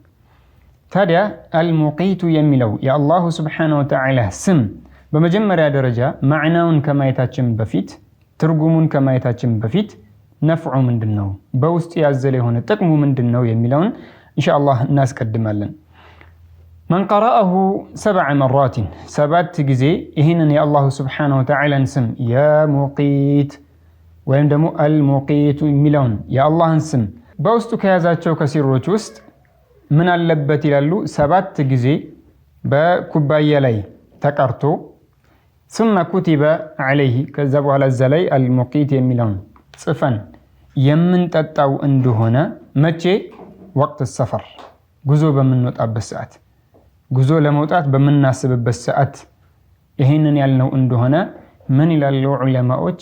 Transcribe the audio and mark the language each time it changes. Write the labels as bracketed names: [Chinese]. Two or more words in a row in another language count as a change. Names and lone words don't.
[Amharic] ታዲያ አልሙቂቱ የሚለው የአላሁ [Arabic] سبحانه وتعالى [Amharic] ስም በመጀመሪያ ደረጃ ማዕናውን ከማየታችን በፊት ትርጉሙን ከማየታችን በፊት ነፍዑ ምንድነው፣ በውስጡ ያዘለ የሆነ ጥቅሙ ምንድነው የሚለውን ኢንሻአላህ እናስቀድማለን። [Arabic] من قرأه 7 مرات [Amharic] 7 ጊዜ ይህንን የአላሁ ሱብሓነሁ ወተዓላን ስም ያ ሙቂት ወይም ደግሞ አልሙቂቱ የሚለውን የአላህን ስም በውስጡ ከያዛቸው ከሲሮች ውስጥ ምን አለበት ይላሉ። 7 ጊዜ በኩባያ ላይ ተቀርቶ [Arabic] ثم كتب عليه [Amharic] ከዛ በኋላ እዛ ላይ አልሙቂት የሚለውን ጽፈን የምንጠጣው እንደሆነ መቼ? ወቅት ሰፈር ጉዞ በምንወጣበት ሰዓት፣ ጉዞ ለመውጣት በምናስብበት ሰዓት ይሄንን ያልነው እንደሆነ ምን ይላሉ ዑለማዎች?